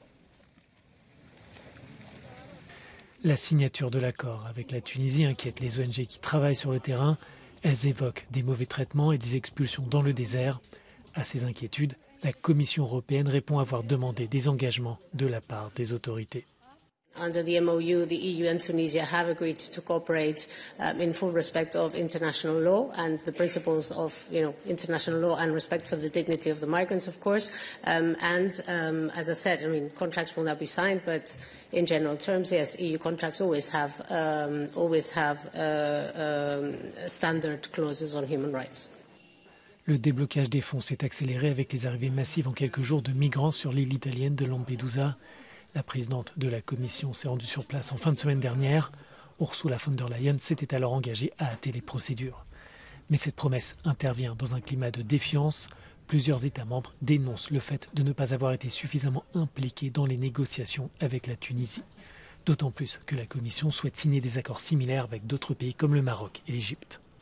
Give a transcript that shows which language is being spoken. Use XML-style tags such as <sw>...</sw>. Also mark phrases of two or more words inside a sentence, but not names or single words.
<fr>La signature de l'accord avec la Tunisie inquiète les ONG qui travaillent sur le terrain. Elles évoquent des mauvais traitements et des expulsions dans le désert. À ces inquiétudes, la Commission européenne répond avoir demandé des engagements de la part des autorités.</fr> <en>Under the MOU, the EU and Tunisia have agreed to cooperate in full respect of international law and the principles of, international law and respect for the dignity of the migrants, of course. As I said, contracts will not be signed, but in general terms, yes, EU contracts always have standard clauses on human rights.</en> <fr>Le déblocage des fonds s'est accéléré avec les arrivées massives en quelques jours de migrants sur l'île italienne de Lampedusa. La présidente de la Commission s'est rendue sur place en fin de semaine dernière. Ursula von der Leyen s'était alors engagée à hâter les procédures. Mais cette promesse intervient dans un climat de défiance. Plusieurs États membres dénoncent le fait de ne pas avoir été suffisamment impliqués dans les négociations avec la Tunisie. D'autant plus que la Commission souhaite signer des accords similaires avec d'autres pays comme le Maroc et l'Égypte.</fr>